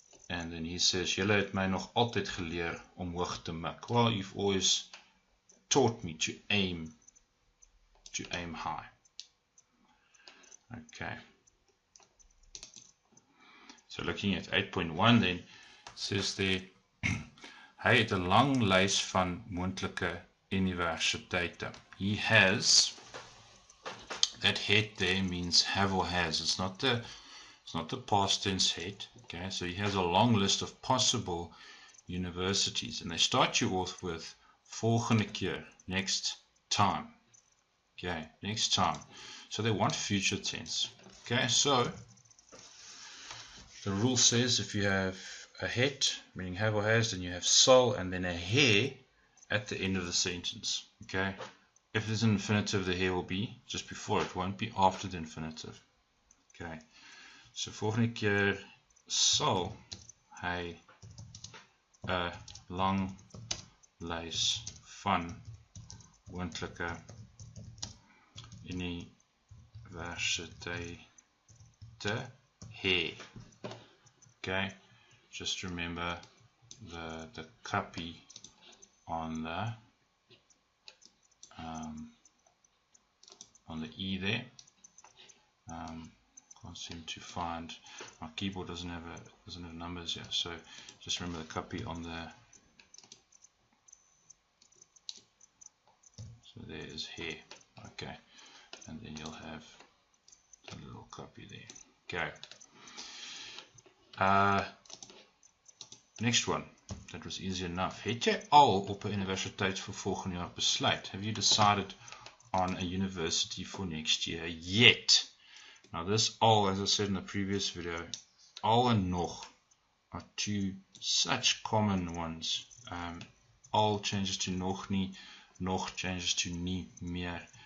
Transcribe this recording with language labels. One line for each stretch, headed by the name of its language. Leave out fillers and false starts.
Afrikaans: And then he says, julle het my nog altyd geleer om hoog te mik.
English: Well, you've always taught me to aim high. Okay.
Afrikaans: So looking at 8.1 then, says there,
English: hy het 'n lang lys van moontlike universiteite. He has, that het there means have or has. It's not the past tense het. Okay, so he has a long list of possible universities, and they start you off with volgende keer, next time. Okay, next time. So they want future tense. Okay, so the rule says if you have a het, meaning have or has, then you have sal and then a he at the end of the sentence. Okay, if there's an infinitive, the he will be just before it, won't be after the infinitive.
Afrikaans: Okay, so volgende keer sal hy 'n lang lys van moontlike universiteite hê.
English: Okay, just remember the copy on the E there. Can't seem to find, my keyboard doesn't have numbers yet, so just remember the copy on the, so there is here. Okay, and then you'll have the little copy there. Okay. Next one. That was easy enough.
Afrikaans: Het jy al op 'n universiteit vir volgende jaar besluit?
English: Have you decided on a university for next year yet? Now this al, as I said in the previous video, al and nog are two such common ones. Al changes to nog nie, nog changes to nie meer.